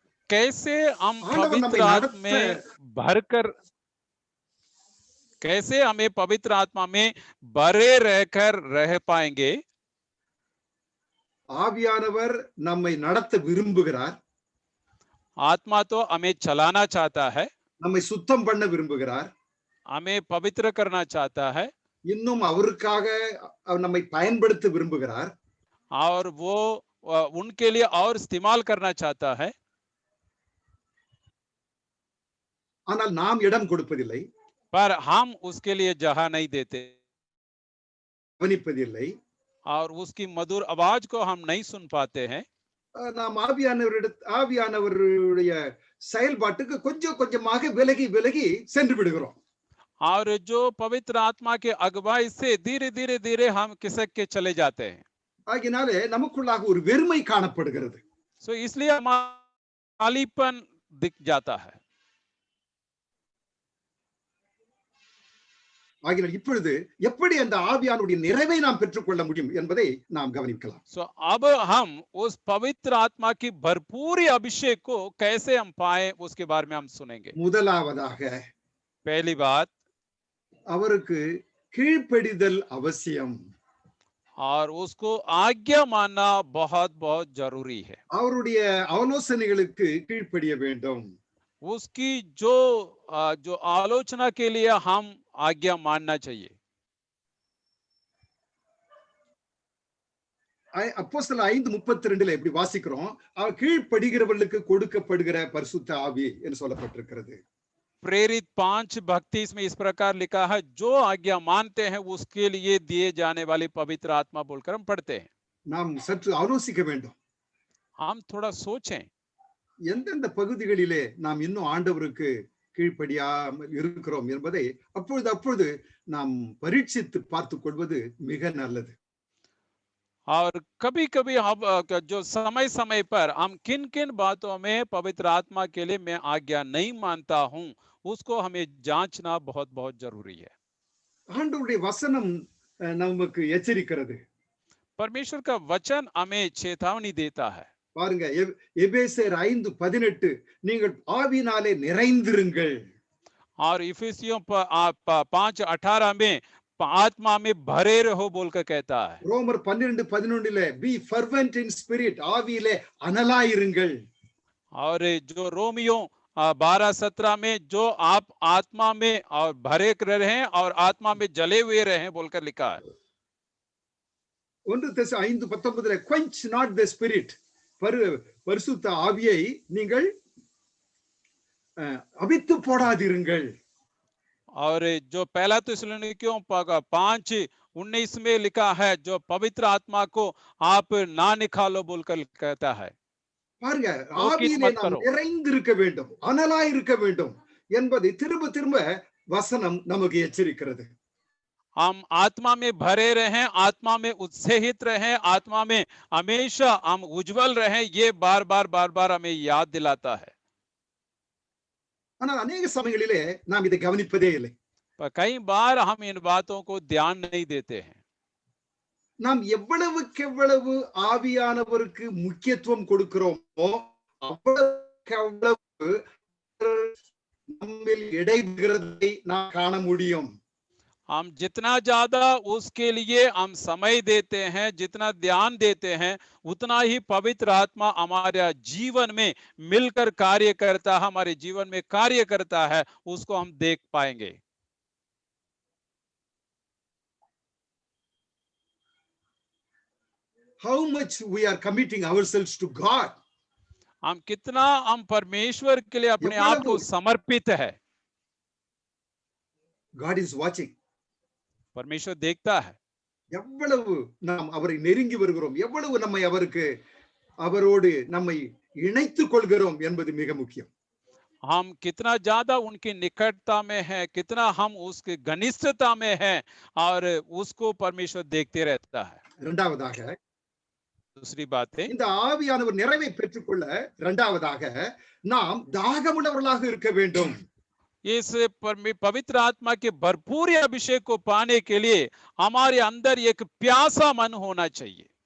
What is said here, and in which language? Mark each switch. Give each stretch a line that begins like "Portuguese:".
Hindi: कैसे हम पवित्र आत्मा में भरकर, कैसे हमें पवित्र आत्मा में भरे रहकर रह पाएंगे?
Tamil: ஆவியானவர் நம்மை நடத்த விரும்புகிறார்.
Hindi: आत्मा तो हमें चलाना चाहता है,
Tamil: நம்மை சுத்தம் பண்ண விரும்புகிறார்,
Hindi: हमें पवित्र करना चाहता है,
Tamil: இன்னும் அவருக்காக நம்மை பயன்படுத்த விரும்புகிறார்.
Hindi: और वो उनके लिए और इस्तेमाल करना चाहता है।
Tamil: ஆனால் நாம் இடம் கொடுப்பதில்லை,
Hindi: पर हम उसके लिए जगह नहीं देते,
Tamil: கவனிப்பதில்லை,
Hindi: और उसकी मधुर आवाज को हम नहीं सुन पाते हैं।
Tamil: நாம் ஆவியானவருடைய செயல்பாட்டுக்கு கொஞ்சம் கொஞ்சமாக விலகி சென்று விடுகிறோம்.
Hindi: और जो पवित्र आत्मा के अगुवाई से धीरे धीरे हम खिसक के चले जाते हैं।
Tamil: ஆகினாலே நமக்குள்ளாக ஒரு வெறுமை காணப்படுகிறது.
Hindi: सो इसलिए हमारा खालीपन दिख जाता है।
Tamil: ஆகினால் இப்பொழுது எப்படி அந்த ஆவியானுடைய நிறைவை நாம் பெற்றுக்கொள்ள முடியும் என்பதை நாம் கவனிக்கலாம்.
Hindi: सो अब हम उस पवित्र आत्मा की भरपूरी अभिषेक को कैसे हम पाए उसके बारे में हम सुनेंगे.
Tamil: முதலாவதாக
Hindi: पहली बात,
Tamil: அவருக்கு கீழ்ப்படிதல் அவசியம்.
Hindi: और उसको आज्ञा मानना बहुत बहुत जरूरी है.
Tamil: அவருடைய ஆலோசனைகளுக்கு கீழ்ப்படிய வேண்டும்.
Hindi: उसकी जो आलोचना के लिए हम आज्ञा मानना चाहिए.
Tamil: அப்போஸ்தலர் 5:32 இப்படி வாசிக்கிறோம், அவர் கீழ்ப்படுகிறவர்களுக்கு கொடுக்கப்படுகிற பரிசுத்த ஆவி என்று சொல்லப்பட்டிருக்கிறது.
Hindi: प्रेरित 5:32 में इस प्रकार लिखा है, जो आज्ञा मानते हैं उसके लिए दिए जाने वाली पवित्र आत्मा बोलकर हम पढ़ते हैं.
Tamil: நாம் சற்று ஆலோசிக்க வேண்டும்.
Hindi: हम थोड़ा सोचें
Tamil: எந்தெந்த பகுதிகளிலே நாம் இன்னும் ஆண்டவருக்கு கீழ்ப்படியாமல் இருக்கிறோம் என்பதை அப்பொழுது நாம் பரீட்சித்து பார்த்துக் கொள்வது மிக நல்லது.
Hindi: और कभी कभी हम जो समय समय पर हम किन किन बातों में पवित्र आत्मा के लिए मैं आज्ञा नहीं मानता हूं, उसको हमें जांचना बहुत बहुत जरूरी है.
Tamil: ஆண்டவருடைய வசனம் நமக்கு எச்சரிக்கிறது.
Hindi: परमेश्वर का वचन हमें चेतावनी देता है.
Tamil: பாருங்க, எபேசியர் 5:18 நீங்கள் ஆவியினாலே நிறைந்திருங்கள்.
Hindi: और इफिसियों 5:18 में आत्मा में भरे रहो बोलकर कहता है.
Tamil: ரோமர் 12:11
English: be fervent in spirit,
Tamil: ஆவியிலே அனலாயிருங்கள்.
Hindi: और जो रोमियो 12:17 में जो आप आत्मा में और भरे रहें और आत्मा में जले हुए रहें बोलकर लिखा है.
Tamil: 1 தெசலோனிக்கேயர் 5:19
English: quench not the spirit,
Tamil: பரிசுத்த ஆவியை நீங்கள் அவித்து போடாதிருங்கள்.
Hindi: और जो पहला थिस्सलुनीकियों 5:19 में लिखा है, जो पवित्र आत्मा को आप ना निकालो बोलकर कहता है.
Tamil: பாருங்க, ஆவியிலே நாம் நிறைந்திருக்க வேண்டும், அனலாய் இருக்க வேண்டும் என்பதை திரும்ப திரும்ப வசனம் நமக்கு எச்சரிக்கிறது.
Hindi: हम आत्मा में भरे रहें, आत्मा में उत्साहित रहें, आत्मा में हमेशा हम उज्जवल रहें, ये बार बार हमें याद दिलाता है.
Tamil: ஆனால்
Hindi: अनेक
Tamil: சமயங்களிலே நாம் இதை கவனிப்பதே இல்லை.
Hindi: पर कई बार हम इन बातों को ध्यान नहीं देते हैं.
Tamil: நாம் எவ்வளவுக்கு ஆவியானவருக்கு முக்கியத்துவம் கொடுக்கிறோமோ அவ்வளவுக்கு நம்மில் இடைவிடுகிறதை நாம் காண முடியும்.
Hindi: हम जितना ज्यादा उसके लिए हम समय देते हैं, जितना ध्यान देते हैं, उतना ही पवित्र आत्मा हमारे जीवन में मिलकर कार्य करता है, हमारे जीवन में कार्य करता है, उसको हम देख पाएंगे.
English: How much we are committing ourselves to God.
Hindi: हम कितना हम परमेश्वर के लिए अपने आप को समर्पित है.
English: God is watching.
Hindi: परमेश्वर देखता है.
Tamil: எவ்வளவு நாம் அவரை நெருங்கி வருகிறோம், எவ்வளவு நம்மை அவரோடு நம்மை இணைத்துக் கொள்கிறோம் என்பது மிக முக்கியம்.
Hindi: हम कितना ज्यादा उनकी निकटता में है, कितना हम उसके घनिष्ठता में है, और उसको परमेश्वर देखते रहता है.
Tamil: இரண்டாவதாக,
Hindi: दूसरी बात है,
Tamil: இந்த ஆவியானவர் நிறைவை பெற்றுக்கொள்ள இரண்டாவதாக நாம் தாகமுள்ளவர்களாக இருக்க வேண்டும்.
Hindi: इस पवित्र आत्मा के भरपूर अभिषेक को पाने के लिए हमारे अंदर एक प्यासा मन होना चाहिए.